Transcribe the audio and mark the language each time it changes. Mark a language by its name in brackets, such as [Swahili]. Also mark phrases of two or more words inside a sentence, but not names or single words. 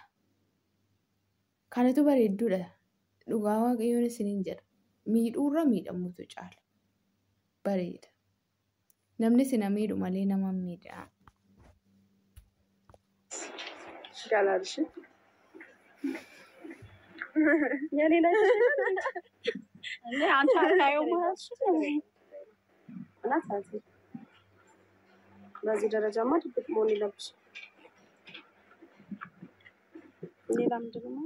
[Oromo] Kanatu bareedduudha. Dhugaa waaqayyoon isiniin jedha. Miidhuurra miidhamuutu caala. Bareeda. Namni sina miidhu malee nama miidha. [Amharic] Galarshi. የሌላ አንተ አታየው ማለት እናት በዚህ ደረጃማ ድብቅ መሆን የለብሽ። ሌላ ምንድን ነው?